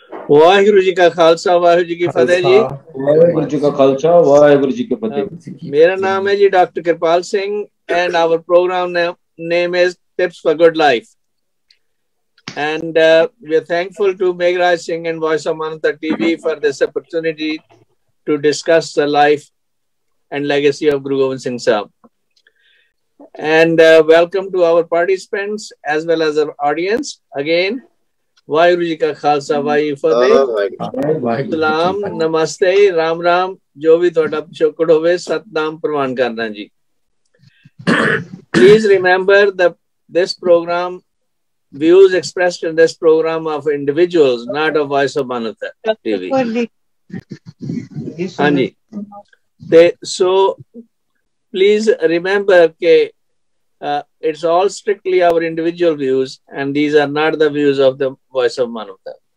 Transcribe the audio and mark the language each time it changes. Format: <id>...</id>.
<hi>वाहिगुरु जी का खालसा वाहिगुरु जी की फतेह जी। वाहिगुरु जी का खालसा वाहिगुरु जी की फतेह। मेरा नाम है जी</hi> <en>Doctor Kripal Singh and our program name is Tips for Good Life. And we are thankful to Meghraj Singh and Voice of Manavta TV for this opportunity to discuss the life and legacy of Guru Gobind Singh Sahib. And welcome to our participants as well as our audience.</en> <hi>Again, Waheguru ji का खालसा वाहिगुरु फतेह, सलाम, नमस्ते, राम राम, जो भी थोड़ा पिछोकड़ होवे सतनाम प्रवान करना जी।</hi> <en>Please remember that this program, views expressed in this program of individuals, not of Voice of Manavta TV. हाँ जी, so please remember that it's all strictly our individual views, and these are not the views of the Voice of Manavta.</en>